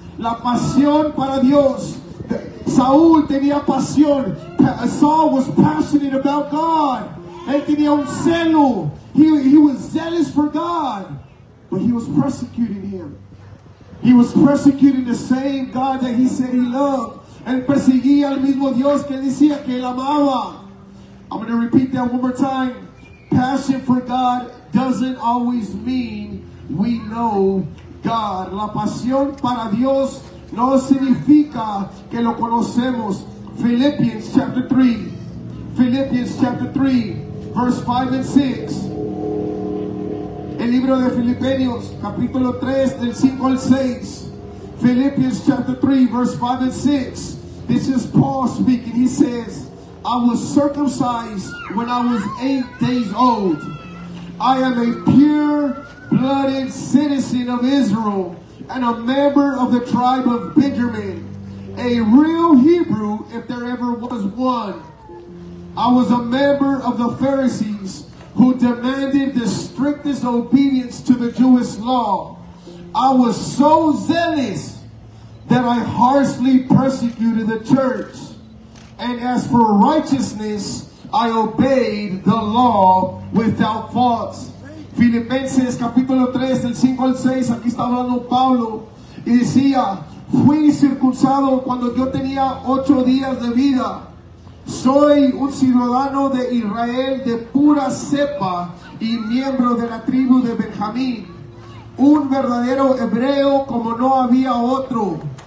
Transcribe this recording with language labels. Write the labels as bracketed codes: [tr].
[es] La pasión para Dios. Saúl tenía pasión. [en] Saul was passionate about God. [es] Él tenía un celo. [en] He was zealous for God. But he was persecuting him. He was persecuting the same God that he said he loved. [es] Él perseguía al mismo Dios que decía que él amaba. [en] I'm going to repeat that one more time. Passion for God doesn't always mean we know God. [es] La pasión para Dios no significa que lo conocemos. [en] Philippians chapter 3. Philippians chapter 3, verse 5 and 6. [es] El libro de Filipenses, capítulo 3, del 5 al 6. [en] Philippians chapter 3, verse 5 and 6. This is Paul speaking. He says, I was circumcised when I was 8 days old. I am a pure-blooded citizen of Israel and a member of the tribe of Benjamin, a real Hebrew if there ever was one. I was a member of the Pharisees who demanded the strictest obedience to the Jewish law. I was so zealous that I harshly persecuted the church. And as for righteousness, I obeyed the law without fault. [es] Filipenses capítulo 3, del 5 al 6, aquí está hablando Pablo, y decía, fui circuncidado cuando yo tenía 8 días de vida. Soy un ciudadano de Israel de pura cepa y miembro de la tribu de Benjamín, un verdadero hebreo como no había otro.